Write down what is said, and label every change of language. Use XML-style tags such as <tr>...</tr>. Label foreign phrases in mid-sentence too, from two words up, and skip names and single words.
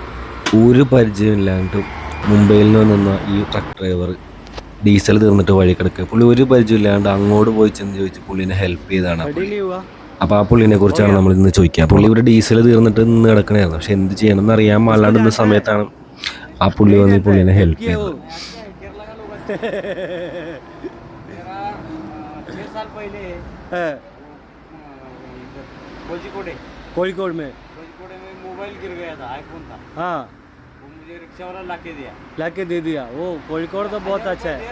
<ml>ഒരു പരിചയമില്ലാണ്ട് മുംബൈയിൽ നിന്ന് വന്ന ഈ ട്രക്ക് ഡ്രൈവർ ഡീസൽ തീർന്നിട്ട് വഴി കിടക്കുക. പുള്ളി ഒരു പരിചയമില്ലാണ്ട് അങ്ങോട്ട് പോയി ചെന്ന് ചോദിച്ച് പുള്ളിനെ ഹെൽപ്പ് ചെയ്താണ് പുള്ളി. അപ്പോൾ ആ പുള്ളിനെ കുറിച്ചാണ് നമ്മൾ ഇന്ന് ചോദിക്കുക. പുള്ളി ഇവിടെ ഡീസൽ തീർന്നിട്ട് നിന്ന് കിടക്കണമായിരുന്നു, പക്ഷെ എന്ത് ചെയ്യണം എന്ന് അറിയാൻ പാടില്ലാണ്ടുന്ന സമയത്താണ് ആ പുള്ളി വന്ന് ഈ പുള്ളിനെ ഹെൽപ്പ് ചെയ്തത്.</ml> <hi>कोझिकोड में मोबाइल गिर गया था, आईफोन था। हाँ, वो मुझे रिक्शा वाला लाके दे दिया। वो कोझिकोड तो बहुत अच्छा है।</hi>